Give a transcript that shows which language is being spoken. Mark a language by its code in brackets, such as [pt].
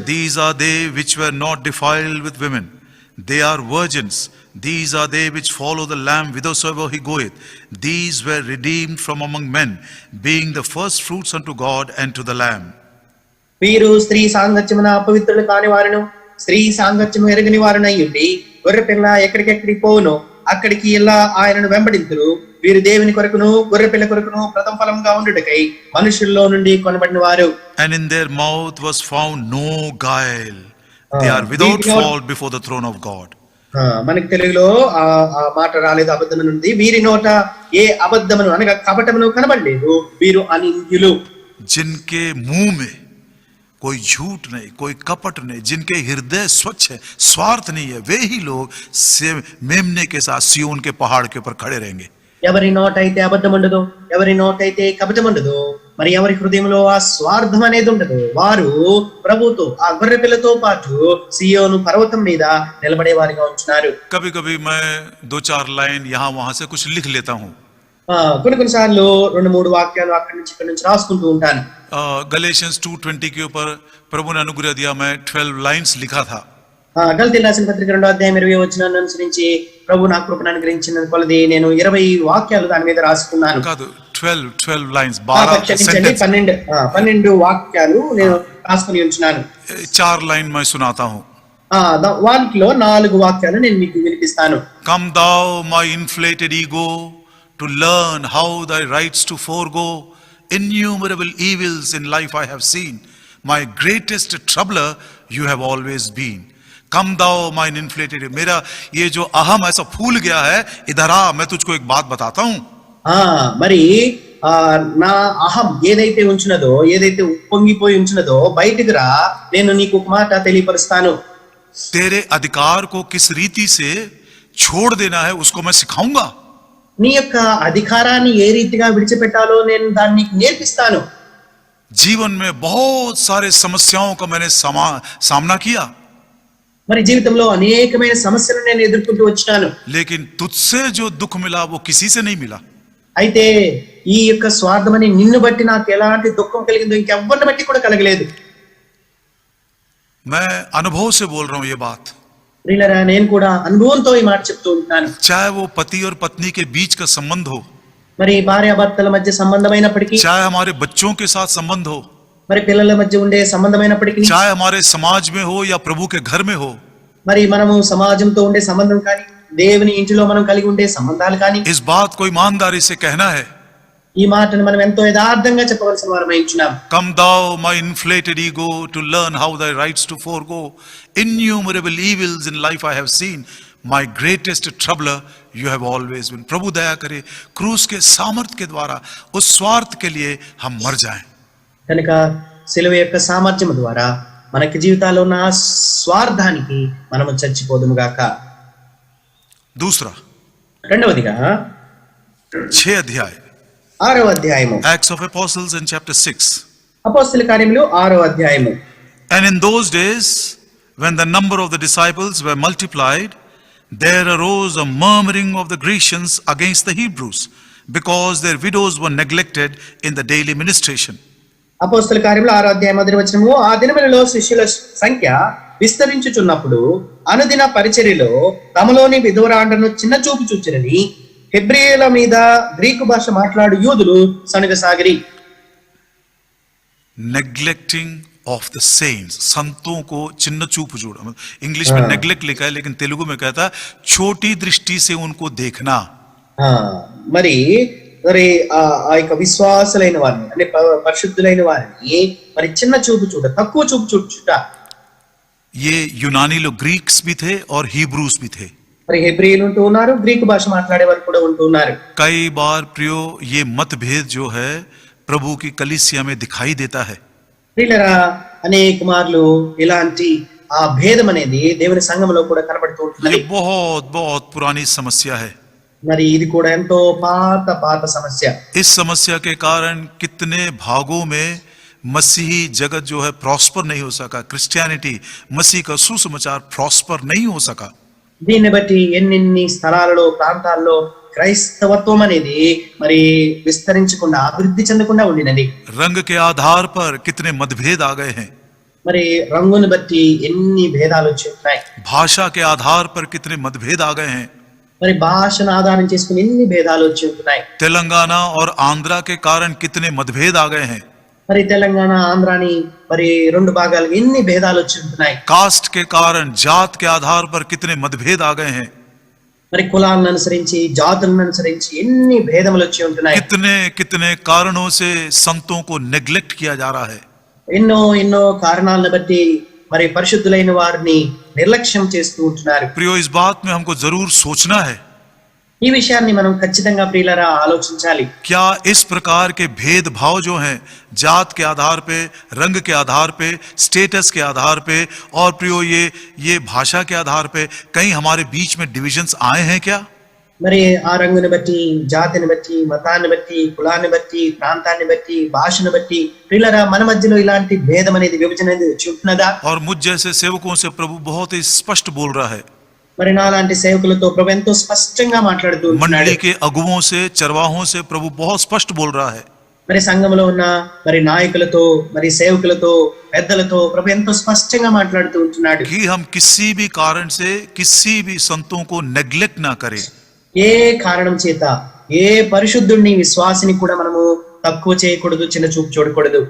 [en] These are they which were not defiled with women. They are virgins. These are they which follow the Lamb whithersoever he goeth. These were redeemed from among men, being the first fruits unto God and to the Lamb. [te] వీరు స్త్రీ సాంగత్యమున అపవిత్రులు కాని వారును, స్త్రీ సాంగత్యము ఎరగని వారునై ఉండి గొర్రెపిల్ల ఎక్కడికెక్కడికి పోవునో అక్కడికి ఇలా ఆయనను వెంబడింతురు. వీరు దేవుని కొరకును గొర్రె పిల్ల కొరకును ప్రథమ ఫలంగా ఉండుటకై మనుషుల్లో నుండి కొనబడిన వారు. [en] And in their mouth was found no guile. They are without fault before the throne of God. [te] మనకి తెలుగులో ఆ మాట రాలేదు, అబద్ధం నుండి. వీరి నోట ఏ అబద్ధమును అనగా కపటమును కనబడలేదు. వీరు అనింద్యులు. [hi] जिनके मुंह में कोई झूठ नहीं, कोई कपट नहीं, जिनके हृदय स्वच्छ है, स्वार्थ नहीं है, वे ही लोग मेमने के साथ सिय्योन के पहाड़ के ऊपर खड़े रहेंगे. [te] ఎవరి నోట అయితే అబద్ధం ఉండదు, ఎవరి నోట అయితే కపటం ఉండదు, మరి ఎవరి హృదయంలో ఆ స్వార్థం అనేది ఉండదు, వారు ప్రభుతో ఆ గొర్రె పిల్లతో పాటు సియోను పర్వతం మీద నిలబడే వారిగా ఉంటున్నారు. [hi] कभी कभी मैं 2-4 लाइन यहाँ वहां से कुछ लिख लेता हूँ. [te] కొన్నిసార్లు 2-3 వాక్యాలు అక్కడి నుంచి ఇక్కడ నుంచి రాసుకుంటూ ఉంటాను. [hi] गलेशियंस 2:20 के ऊपर प्रभु ने अनुग्रह दिया, मैं 12 लाइन्स लिखा था. [te] గలతీయులకు రాసిన పత్రిక 2వ అధ్యాయం 20వ వచనాన్ని అనుసరించి ప్రభు నాకు కృపను అనుగ్రహించిన కొలది నేను 20 వాక్యాలు దాని మీద రాసుకున్నాను. కాదు, 12 లైన్స్, 12 వాక్యాలు నేను రాసుకుని ఉంచున్నాను. [hi] 4 लाइन मैं सुनाता हूँ. [te] వాటిలో 4 వాక్యాలు నేను మీకు వినిపిస్తాను. [en] Come thou my inflated ego to learn how thy rights to forego. Innumerable evils in life I have seen. My greatest troubler you have always been. Come thou mine inflated. [hi] मेरा ये जो अहम ऐसा फूल गया है, इधर आ, मैं तुझको एक बात बताता हूँ. [te] మరి నా అహం ఏదైతే ఉంచినదో, ఏదైతే ఉప్పొంగిపోయి ఉంచినదో బయటికి రా, నేను నీకు ఒక మాట తెలియపరుస్తాను. [hi] तेरे अधिकार को किस रीति से छोड़ देना है उसको मैं सिखाऊंगा. [te] నీ యొక్క అధికారాన్ని ఏ రీతిగా విడిచిపెట్టాలో నేను దాన్ని నీకు నేర్పిస్తాను. [hi] जीवन में बहुत सारे समस्याओं का मैंने सामना किया. [te] మరి జీవితంలో అనేకమైన సమస్యలను నేను ఎదుర్కొంటూ వచ్చాను. [hi] लेकिन तुझसे जो दुख मिला वो किसी से नहीं मिला. [te] అయితే ఈ యొక్క స్వార్థమని నిన్ను బట్టి నాకు ఎలాంటి దుఃఖం కలిగిందో ఇంకెవ్వరిని బట్టి కూడా కలగలేదు. [hi] मैं अनुभव से बोल रहा हूं ये बात. [te] ప్రియులారా, నేను కూడా అనుభవంతో ఈ మాట చెప్తూ ఉంటాను. [hi] चाहे वो पति और पत्नी के बीच का संबंध हो, [te] మరి భార్యాభర్తల మధ్య సంబంధమైనప్పటికీ, [hi] चाहे हमारे बच्चों के साथ संबंध हो, [te] మరి పిల్లల మధ్య ఉండే సంబంధమైనప్పటికీ, [hi] चाहे हमारे समाज में हो या प्रभु के घर में हो, [te] మరి మనము సమాజంతో ఉండే సంబంధం కానీ, దేవుని ఇంటిలో మనం కలిగి ఉండే సంబంధాలు కానీ, [hi] इस बात को ईमानदारी से कहना है. [te] ఈ మాటను మనం ఎంతో యథార్థంగా చెప్పవలసిన వారమై ఉంటున్నాం. [en] Come thou my inflated ego to learn how thy rights to forego. Innumerable evils in life I have seen. My greatest troubler you have always been. [hi] प्रभु दया करे क्रूस के सामर्थ्य के द्वारा उस स्वार्थ के लिए हम मर जाएं. [te] కనుక సిలువ యొక్క సామర్థ్యం ద్వారా మనకి జీవితాల్లో ఉన్న స్వార్థానికి మనము చచ్చిపోదుము గాక. [hi] दूसरा, [te] రెండవదిగా [hi] 6 अध्याय [te] 6వ అధ్యాయము, [en] Acts of Apostles in chapter 6. [te] అపోస్తలుల కార్యములు 6వ అధ్యాయము. [en] And in those days when the number of the disciples were multiplied, there arose a murmuring of the Grecians against the Hebrews, because their widows were neglected in the daily ministration. [te] అపోస్తలుల కార్యములు 6వ అధ్యాయం 1వ వచనము. ఆ దినములలో శిష్యుల సంఖ్య విస్తరించుచున్నప్పుడు అనుదిన పరిచర్యలో తమలోని విధవరాండ్రను చిన్న చూపు చూచిరని హెబ్రీయుల మీద గ్రీకు భాష మాట్లాడు యూదులు సనుగసాగిరి. [en] Neglecting of the saints, [hi] संतों को चिन्ह चूप जोड़ा. इंग्लिश में नेग्लेक्ट लिखा है, लेकिन तेलुगु में कहता है छोटी दृष्टि से उनको देखना. [te] మరి మరి ఆ యొక్క విశ్వాసులైన వారిని, అంటే పరిశుద్ధులైన వారిని మరి చిన్న చూపు చూడ, తక్కువ చూపు చూచుట. [hi] ये यूनानी लोग ग्रीक्स भी थे और हिब्रूस भी थे. [te] మరి హెబ్రీయులు ఉంటూ ఉన్నారు, గ్రీకు భాష మాట్లాడే వారు కూడా ఉంటూ ఉన్నారు. [hi] कई बार प्रियो ये मतभेद जो है प्रभु की कलीसिया में दिखाई देता है. [te] ప్రియులారా, అనేక మార్లు ఇలాంటి ఆ భేదం అనేది దేవుని సంఘంలో కూడా కనబడుతూ ఉంటుంది. [hi] ये बहुत बहुत पुरानी समस्या है. [te] మరి ఇది కూడా ఎంతో పాత సమస్య. [hi] इस समस्या के कारण कितने भागों में मसीही जगत जो है प्रॉस्पर नहीं हो सका. क्रिश्चियनिटी, मसीह का सुसमाचार प्रॉस्पर नहीं हो सका. [te] దీన్ని బట్టి ఎన్ని స్థలాలలో, ప్రాంతాల్లో క్రైస్తవత్వం అనేది మరి విస్తరించకుండా, అభివృద్ధి చెందకుండా ఉండినది. [hi] रंग के आधार पर कितने मतभेद आ गए हैं. [te] మరి రంగును బట్టి ఎన్ని భేదాలు వచ్చి ఉన్నాయి. [hi] भाषा के आधार पर कितने मतभेद आ गए हैं. [te] మరి భాషను ఆధారం చేసుకుని ఎన్ని భేదాలు వచ్చి ఉంటున్నాయి. [hi] तेलंगाना और आंध्रा के कारण कितने मतभेद आ गए हैं. [te] మరి తెలంగాణ, ఆంధ్రాని మరి 2 భాగాలుగా ఎన్ని భేదాలు వచ్చి ఉంటున్నాయి. [hi] कास्ट के कारण, जात के आधार पर कितने मतभेद आ गए हैं. [te] మరి కులాలను అనుసరించి జాతులను అనుసరించి ఎన్ని భేదములు వచ్చి ఉంటున్నాయి. [hi] कितने कितने कारणों से संतों को नेग्लेक्ट किया जा रहा है. [te] ఎన్నో ఎన్నో కారణాలను బట్టి మరి పరిశుద్ధులైన వారిని నిర్లక్ష్యం చేస్తూ ఉంటున్నారు. [hi] प्रियो, इस बात में हमको जरूर सोचना है, [te] ఈ విషయాన్ని మనం ఖచ్చితంగా ప్రియులారా ఆలోచించాలి. [hi] क्या इस प्रकार के भेदभाव जो हैं जात के आधार पे, रंग के आधार पे, स्टेटस के आधार पे और प्रियो ये भाषा के आधार पे कहीं हमारे बीच में डिविजन्स आए हैं क्या? [te] మరి ఆ రంగుని బట్టి, జాతిని బట్టి, మతాన్ని బట్టి, కులాన్ని బట్టి, ప్రాంతాన్ని బట్టి, భాషను బట్టి ప్రియులారా మన మధ్యలో ఇలాంటి భేదం అనేది, విభజన అనేది వచ్చి ఉంటున్నదా? [hi] और मुझ जैसे सेवकों से प्रभु बहुत ही स्पष्ट बोल रहा है. [te] మరి నాలాంటి సేవకులతో ప్రభు ఎంతో స్పష్టంగా మాట్లాడుతూ ఉంటున్నాడు. [hi] मंडली के अगुवों से, चरवाहों से प्रभु बहुत स्पष्ट बोल रहा है. [te] మరి సంఘంలో ఉన్న మరి నాయకులతో, మరి సేవకులతో, పెద్దలతో ప్రభు ఎంతో స్పష్టంగా మాట్లాడుతూ ఉంటున్నాడు. [hi] कि हम किसी भी कारण से किसी भी संतों को नेग्लेक्ट ना करें. [te] ఏ కారణం చేత ఏ పరిశుద్ధుడిని, విశ్వాసిని కూడా మనము తక్కువ చేయకూడదు, చిన్న చూపు చూడకూడదు.